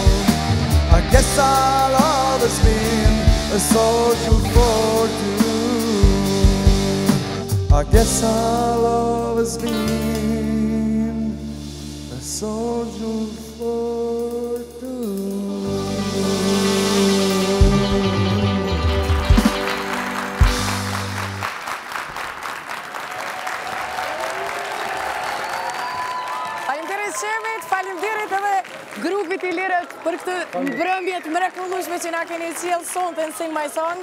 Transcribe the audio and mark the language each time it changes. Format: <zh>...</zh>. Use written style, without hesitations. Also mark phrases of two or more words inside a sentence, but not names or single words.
<en>I guess our love has been a soldier for two. I guess our love has been a soldier for two.</en> <sq>Faleminderit edhe grupit I Lirët për këtë mbrëmje të mrekullueshme që na keni sjellë sonte në Sing My Song.</sq>